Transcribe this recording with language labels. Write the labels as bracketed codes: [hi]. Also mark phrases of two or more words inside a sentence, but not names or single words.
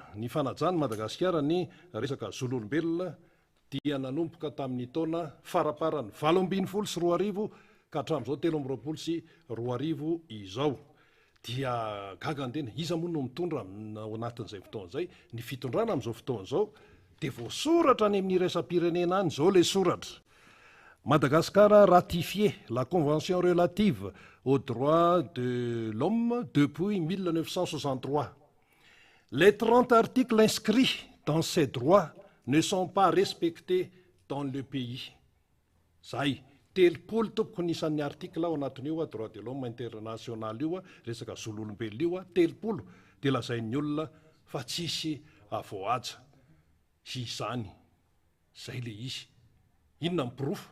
[mg] ny fanajany Madagasikara ny resaka zon'olombelona dia nanomboka tamin'ny taona faraparany 720 sy 2000 ka hatramin'izao 720 sy 2000 izao dia gagandena iza moa no mitondra ao anatin'izay fotoan'izay ny fitondrana amin'izao fotoan'izao dia voasoratra any amin'ny iraisam-pirenena any zao le soratra [fr] Madagascar a ratifié la convention relative aux droits de l'homme depuis 1963. Les 30 articles inscrits dans ces droits ne sont pas respectés dans le pays. [mg] Zay, telopolo tompoko nisan'ny article ao anatin'io [fr] droit de l'homme international [mg] io resaka zon'olombelona io telopolo dia lazain'ny olona fa tsisy avoaja izany. Zay le izy. Inona mipirofo?